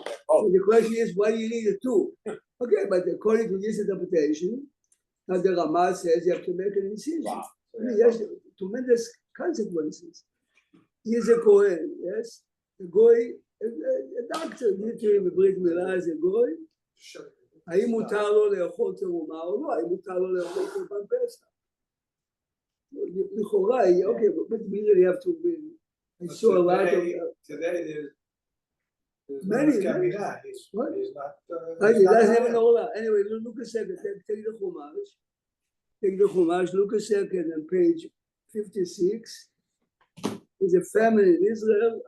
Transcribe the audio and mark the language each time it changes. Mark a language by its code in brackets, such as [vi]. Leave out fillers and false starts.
[en] So the question is, why do you need the two? Okay, but according to this interpretation, now the Rama says you have to make an incision. Wow. I mean, yes, tremendous consequences. He is a Kohen, yes? A goy, a doctor, literally בברית מילה as a goy. [he] האם מותר לו לאכול תרומה או לא? האם מותר לו לאכול קורבן פסח? [en] לכאורה, okay, but we really have to win. I saw a lot of... Today there's Many. What? He's not. He doesn't even know that. Anyway, look a second. Take the Chumash. Look a second on page 56. There's a famine in Israel.